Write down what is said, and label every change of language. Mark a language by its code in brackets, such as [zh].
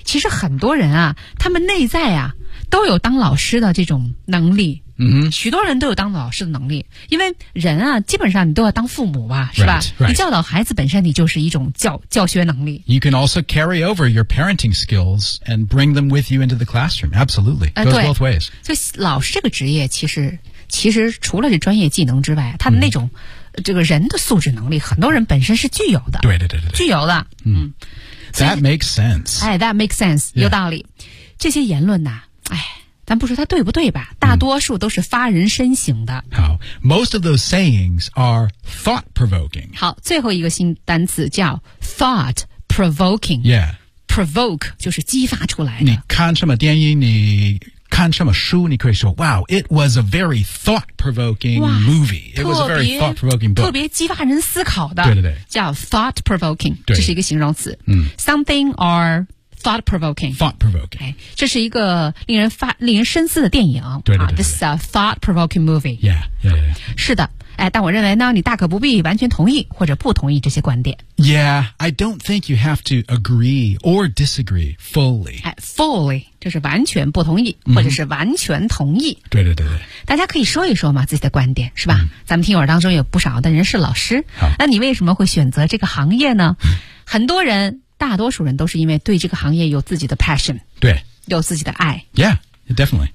[zh] 其实很多人啊他们内在啊都有当老师的这种能力。 [en] Mm-hmm. [zh] 许多人都有当老师的能力因为人啊基本上你都要当父母吧是吧 [en] right, right. [zh] 你教导孩子本身你就是一种教学能力 [en] You can also carry over your parenting skills and bring them with you into the classroom Absolutely, it goes both ways [zh] 就老师这个职业其实除了是专业技能之外他的那种、mm-hmm. 这个人的素质能力很多人本身是具有的对对对对具有的、 [en] mm-hmm. 嗯、That makes sense、哎、That makes sense、 yeah. [zh] 有道理这些言论呐、啊，哎咱不说它对不对吧大多数都是发人深省的。好 [en] ,most of those sayings are thought-provoking. [zh] 好最后一个新单词叫 thought-provoking. [en] Yeah. [zh] Provoke 就是激发出来的。你看什么电影你看什么书你可以说 [en] wow, it was a very thought-provoking movie. It was a very thought-provoking book. [zh] 特别激发人思考的。对对对。叫 thought-provoking, 这是一个形容词。嗯、 [en] Something or... Thought-provoking. Thought-provoking. [zh] 这是一个令人深思的电影。对对对对。 [en] This is a thought-provoking movie. Yeah, yeah, yeah. [zh] 是的。哎，但我认为呢，你大可不必完全同意或者不同意这些观点。 [en] Yeah, I don't think you have to agree or disagree fully. [zh] Fully, 就是完全不同意、mm-hmm. 或者是完全同意。对对对对。大家可以说一说嘛，自己的观点，是吧？ [en] Mm-hmm. [zh] 咱们听友当中有不少的人是老师。好。那你为什么会选择这个行业呢？很多人。大多数人都是因为对这个行业有自己的 passion，对，有自己的爱。 [en] Yeah. Definitely.